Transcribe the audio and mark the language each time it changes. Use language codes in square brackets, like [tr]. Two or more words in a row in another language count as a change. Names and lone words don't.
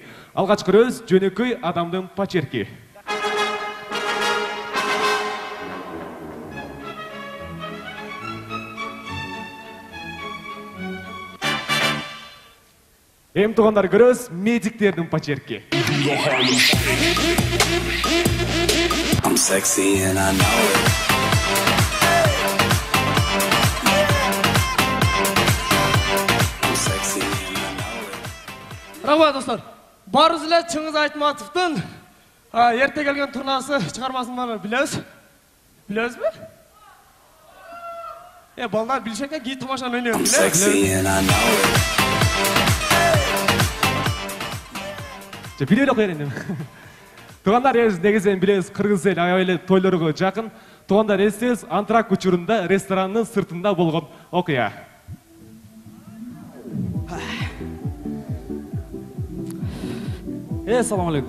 [ky] Алгач көрөбүз жөнөкөй адамдын почерки. Тугандар көрөбүз медиктердин почерки. [en] I'm sexy and I know it. I'm sexy and I know it. [ky] Рахмат достар. Барыбыз эле Чыңгыз Айтматовдун эрте келген турнасы чыгармасын баары билебиз. Билебизби? Балдар билишет экен, кийин тамашаны ойнойбуз. [en] I'm sexy and I know it. [ky] Биле эле Тугандар негизинен билебиз, кыргыз эл аябай тойлорго жакын. Тугандар эстебиз, Антрак учурунда ресторанын сыртында болгон окуя. Салам алейкум.